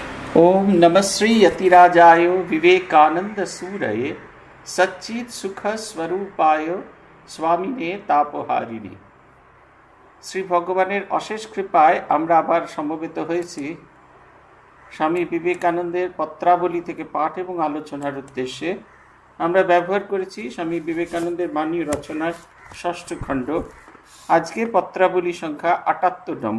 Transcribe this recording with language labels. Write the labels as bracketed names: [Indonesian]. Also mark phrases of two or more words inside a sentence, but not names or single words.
[Sanskrit] ओम नमः श्री यतिराजाय विवेकानंद सूरये सच्चित सुख स्वरूपाय स्वामिने तापहारिणे। [Bangla] শ্রী ভগবানের অশেষ কৃপায় আমরা আবার সমবেত হয়েছি স্বামী বিবেকানন্দের পত্রাবলী থেকে পাঠ এবং আলোচনার উদ্দেশ্যে। আমরা ব্যবহার করেছি স্বামী বিবেকানন্দের বাণী রচনার ষষ্ঠ খণ্ড। আজকে পত্রাবলী সংখ্যা ৭৮ নম্বর।